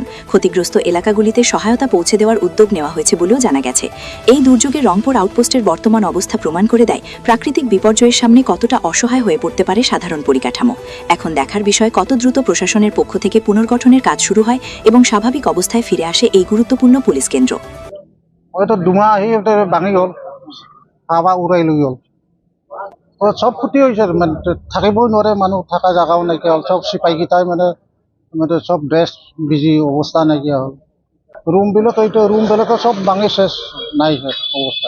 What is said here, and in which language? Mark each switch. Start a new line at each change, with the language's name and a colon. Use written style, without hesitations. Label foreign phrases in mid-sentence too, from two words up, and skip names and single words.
Bangla: ক্ষতিগ্রস্ত এলাকাগুলিতে সহায়তা পৌঁছে দেওয়ার উদ্যোগ নেওয়া হয়েছে বলেও জানা গেছে। এই দুর্যোগে রংপুর আউটপোস্টের বর্তমান অবস্থা প্রমাণ করে দেয় প্রাকৃতিক বিপর্যয়ের সামনে কতটা অসহায় হয়ে পড়তে পারে সাধারণ পরিকাঠামো। এখন দেখার বিষয়, কত দ্রুত প্রশাসনের পক্ষ থেকে পুনর্গঠনের কাজ শুরু হয় এবং স্বাভাবিক অবস্থায় ফিরে আসে এই গুরুত্বপূর্ণ পুলিশ কেন্দ্র।
Assamese: হয়তো দুমা আহি ভাঙি গ'ল, হাৱা উৰাই লৈ গ'ল। সব ক্ষতি হৈছে, মানে থাকিবই নোৱাৰে, মানুহ থকা জেগাও নাইকিয়া হ'ল। সব চিপাহীকেইটাই মানে সব ড্ৰেছ বিজি, অৱস্থা নাইকিয়া হ'ল। ৰুমবিলাকো সব ভাঙি শেষ, নাই অৱস্থা।